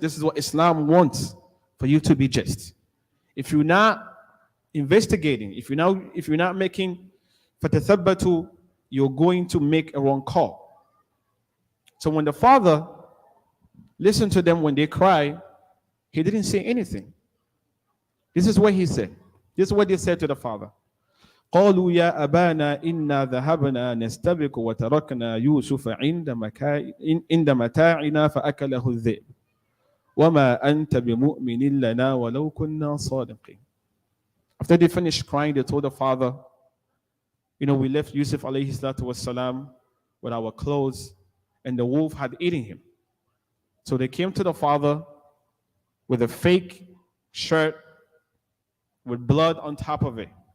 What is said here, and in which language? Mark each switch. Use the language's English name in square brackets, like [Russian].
[English] This is what Islam wants, for you to be just. If you're not investigating, if you're not making fatathabbatu, you're going to make a wrong call. So when the father listened to them when they cry, he didn't say anything. This is what he said. This is what they said to the father. [Arabic] قالوا يا أبانا إنا ذهبنا نستبق وتركنا يوسف عند متاعنا فأكله الذئب وما أنت بمؤمن لنا ولو كنا صادقين. [English] After they finished crying, they told the father, we left Yusuf alayhi salatu wasalam with our clothes, and the wolf had eaten him. So they came to the father with a fake shirt with blood on top of it.